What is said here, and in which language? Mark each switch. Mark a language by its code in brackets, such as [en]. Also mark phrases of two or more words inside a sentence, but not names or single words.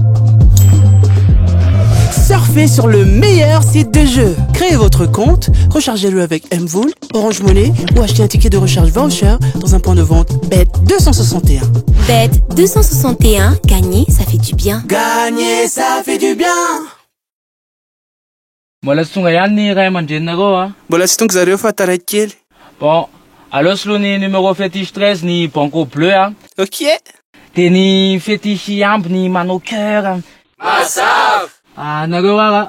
[fr] Surfez sur le meilleur site de jeu. Créez votre compte, rechargez-le avec Mvool, Orange Money ou achetez un ticket de recharge voucher dans un point de vente Bet261. Bet261, gagner, ça fait du bien. Gagner, ça fait du bien. [mg] Mbola tsy tonga ihany ny ray aman-drenareo a. Mbola tsy tonga zareo fa taraiky kely. Bon, aleo solo ny [fr] numéro fétiche [mg] 13 ny [fr] banco bleu [mg] a. Ok. De ny fétiche amby ny manao cœur. Masaf! Ah, nareo ara.